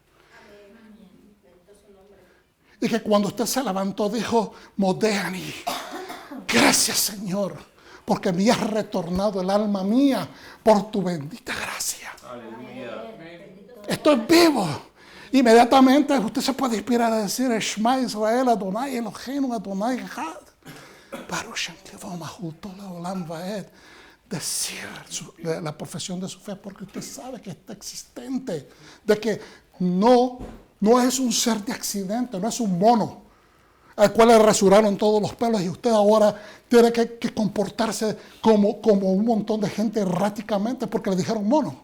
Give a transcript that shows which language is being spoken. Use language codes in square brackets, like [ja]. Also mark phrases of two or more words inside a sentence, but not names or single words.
[es] Y que cuando usted se levantó dijo, Modéani, gracias Señor, porque me has retornado el alma mía por tu bendita gracia. Aleluya. Estoy vivo. Inmediatamente usted se puede inspirar a decir, [he] שמע ישראל, ה' אלהינו, ה' אחד. ברוך שם מלכותו לעולם ועד. [es] Decir la profesión de su fe, porque usted sabe que está existente, de que no es un ser de accidente, no es un mono al cual le rasuraron todos los pelos y usted ahora tiene que comportarse como un montón de gente erráticamente porque le dijeron mono.